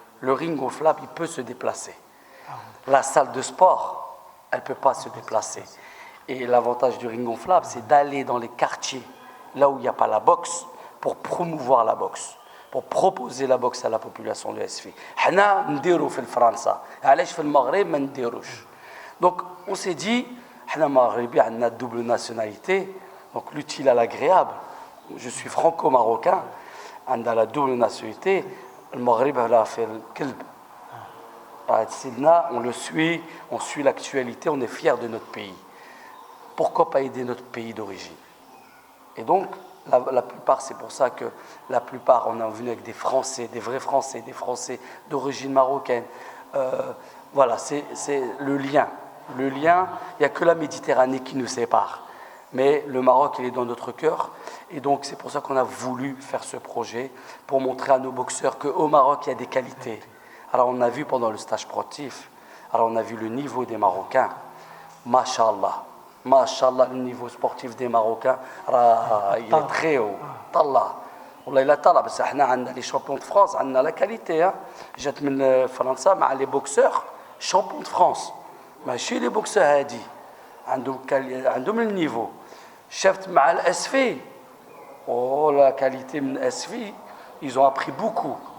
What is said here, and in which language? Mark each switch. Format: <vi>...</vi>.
<fr>Le ring gonflable, il peut se déplacer. La salle de sport, elle ne peut pas se déplacer. Et l'avantage du ring gonflable, c'est d'aller dans les quartiers, là où il n'y a pas la boxe, pour promouvoir la boxe, pour proposer la boxe à la population de SFI.</fr> <ar>Hna ndiru fil França, علاش في المغرب ما نديروش.</ar> <fr>Donc on s'est dit,</fr> <ar>hna maghribi,</ar> <fr>on a double nationalité, donc l'utile à l'agréable. Je suis franco-marocain, on a la double nationalité. Le Maghreb a fait le kelb. On le suit, on suit l'actualité, on est fiers de notre pays. Pourquoi pas aider notre pays d'origine? Et donc, la plupart, c'est pour ça que la plupart, on est venu avec des Français, des vrais Français, des Français d'origine marocaine. Voilà, c'est le lien. Le lien, il n'y a que la Méditerranée qui nous sépare. Mais le Maroc, il est dans notre cœur. Et donc, c'est pour ça qu'on a voulu faire ce projet, pour montrer à nos boxeurs qu'au Maroc, il y a des qualités. Alors, on a vu pendant le stage sportif, alors on a vu le niveau des Marocains. Masha'Allah. Masha'Allah, le niveau sportif des Marocains, il est très haut.</fr> <ar>Tallah. والله إلا طلع بس احنا عندنا</ar> <fr>les champions de France,</fr> <ar>عندنا</ar> <fr>la qualité.</fr> <ar>جات من فرنسا مع</ar> <fr>les boxeurs champions de France.</fr> <ar>ماشي</ar> <fr>les boxeurs</fr> <ar>هادي عندهم</ar> <fr>le niveau.</fr> <ar>شفت مع الاسفي</ar> <fr>la qualité</fr> <ar>من الاسفي,</ar> <fr>ils ont appris beaucoup.</fr>